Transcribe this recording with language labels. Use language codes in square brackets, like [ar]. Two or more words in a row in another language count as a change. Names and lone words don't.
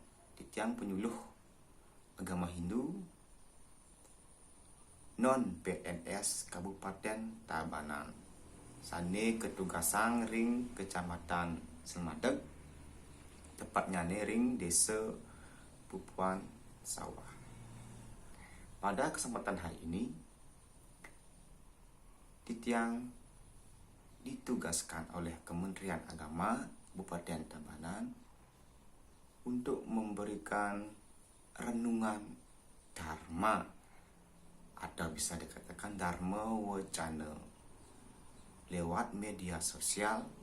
[id] Titiang penyuluh agama Hindu non PNS Kabupaten Tabanan. [ban] Sane ketugasan ring Kecamatan Semadeg, tepatnya ring Desa Pupuan Sawah. [id] Pada kesempatan hari ini, Titiang ditugaskan oleh Kementerian Agama Kabupaten Tabanan untuk memberikan renungan Dharma atau bisa dikatakan Dharma Wacana lewat media sosial,